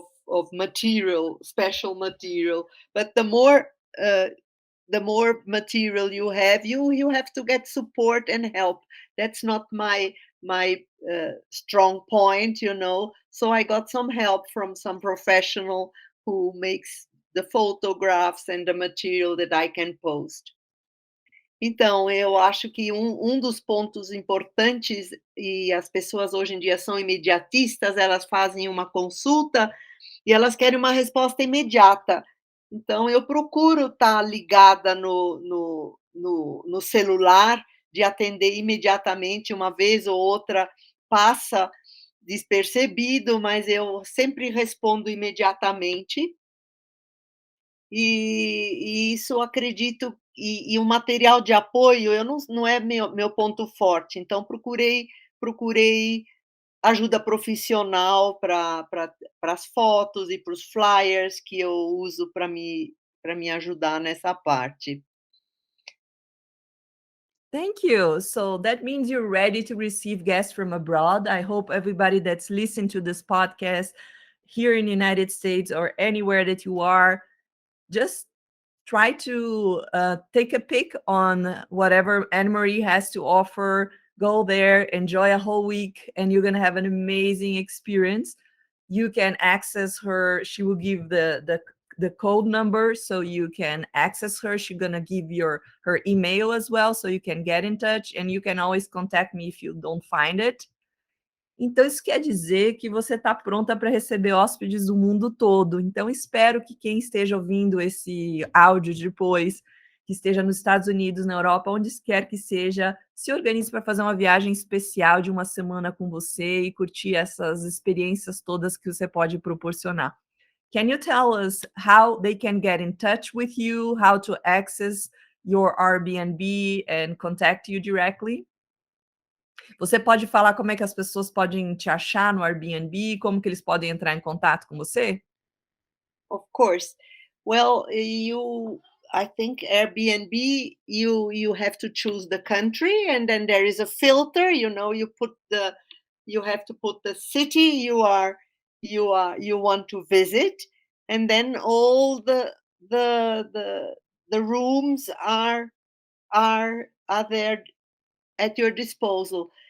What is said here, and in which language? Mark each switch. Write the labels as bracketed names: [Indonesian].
[English] of material, special material. But the more material you have to get support and help. That's not my strong point, so I got some help from some professional who makes the photographs and the material that I can post. [Portuguese] Então, eu acho que um dos pontos importantes, e as pessoas hoje em dia são imediatistas, elas fazem uma consulta e elas querem uma resposta imediata. Então eu procuro estar ligada no celular, de atender imediatamente, uma vez ou outra passa despercebido, mas eu sempre respondo imediatamente. E isso eu acredito, e o material de apoio eu não é meu ponto forte, então procurei ajuda profissional para as fotos e para os flyers que eu uso para me ajudar nessa parte. [English] Thank you. So that means you're ready to receive guests from abroad. I hope everybody that's listened to this podcast here in the United States or anywhere that you are, just try to take a pick on whatever Anne Marie has to offer. Go there, enjoy a whole week, and you're gonna have an amazing experience. You can access her. She will give the code number so you can access her. She's gonna give her email as well, so you can get in touch, and you can always contact me if you don't find it. [Portuguese] Então, isso quer dizer que você está pronta para receber hóspedes do mundo todo. Então, espero que quem esteja ouvindo esse áudio depois, que esteja nos Estados Unidos, na Europa, onde quer que seja, se organize para fazer uma viagem especial de uma semana com você e curtir essas experiências todas que você pode proporcionar. [English] Can you tell us how they can get in touch with you, how to access your Airbnb and contact you directly? [Portuguese] Você pode falar como é que as pessoas podem te achar no Airbnb, como que eles podem entrar em contato com você? [English] Of course. Well, I think Airbnb, you have to choose the country, and then there is a filter. You have to put the city you want to visit, and then all the rooms are there at your disposal.